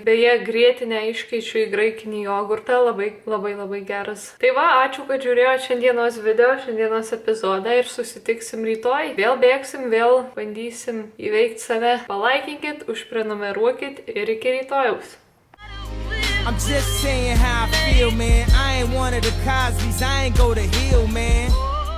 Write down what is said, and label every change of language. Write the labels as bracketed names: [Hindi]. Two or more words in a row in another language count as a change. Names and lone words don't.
[Lithuanian] Beje, grietinę iškeičiu į graikinį jogurtą, labai geras. Tai va, ačiū, kad žiūrėjote šiandienos šiandienos epizodą ir susitiksim rytoj. Vėl bėgsim, vėl bandysim įveikti save. Palaikinkit, užprenumeruokit ir iki rytojaus. [English] I'm just saying how I feel, man. I ain't one of the Cosbys, I ain't go to Hill, man.